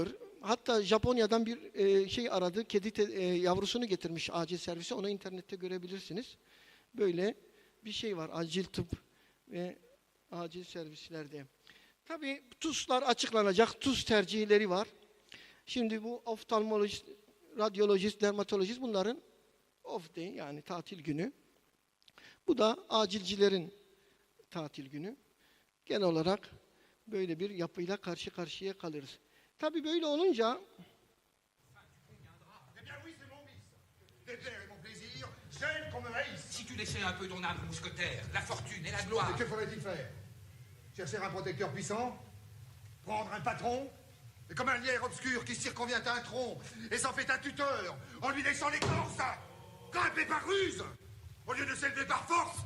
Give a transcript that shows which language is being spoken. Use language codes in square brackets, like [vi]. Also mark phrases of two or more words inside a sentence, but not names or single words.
[tr] Hatta Japonya'dan bir şey aradı. Kedi yavrusunu getirmiş acil servise. Onu internette görebilirsiniz. Böyle bir şey var. Acil tıp ve acil servislerde. Tabii TUS'lar açıklanacak. TUS tercihleri var. Şimdi bu oftalmolojist, radyolojist, dermatolojist bunların [en] off day [tr] yani tatil günü. Bu da acilcilerin tatil günü. Genel olarak böyle bir yapıyla karşı karşıya kalırız. Tabii böyle olunca [fr] Déplaire est mon plaisir, j'aime qu'on me haïsse. Si tu laissais un peu ton âme mousquetaire, la fortune et la gloire... Et que faudrait-il faire? Chercher un protecteur puissant? Prendre un patron? Et comme un lierre obscur qui circonvient un tronc et s'en fait un tuteur en lui laissant l'écorce, grimper par ruse au lieu de s'élever par force?